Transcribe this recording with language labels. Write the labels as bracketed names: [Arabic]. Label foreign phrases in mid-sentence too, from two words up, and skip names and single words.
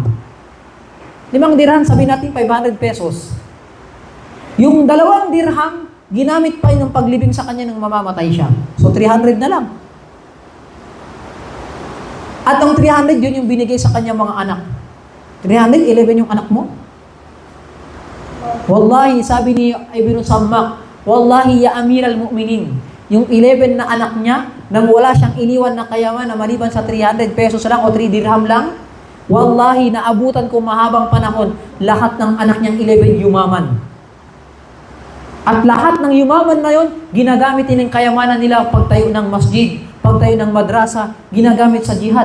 [Filipino] 5 dirham, sabihin natin 500 pesos. Yung 2 dirham, ginamit pa yun ng paglibing sa kanya nung mamamatay siya. So 300 na lang. At ang 300, yun yung binigay sa kanya mga anak. 300, 11 yung anak mo? Wallahi, sabi ni Ibn Sammak, [Arabic] والله يا أمير المؤمنين, [Filipino] yung 11 na anak niya, nang wala siyang iniwan na kayaman na maliban sa 300 pesos lang o 3 dirham lang, wallahi, naabutan ko mahabang panahon, lahat ng anak niyang 11 yumaman. At lahat ng yumaman na yon, ginagamit din ang kayamanan nila pagtayo ng masjid, pagtayo ng madrasa, ginagamit sa jihad.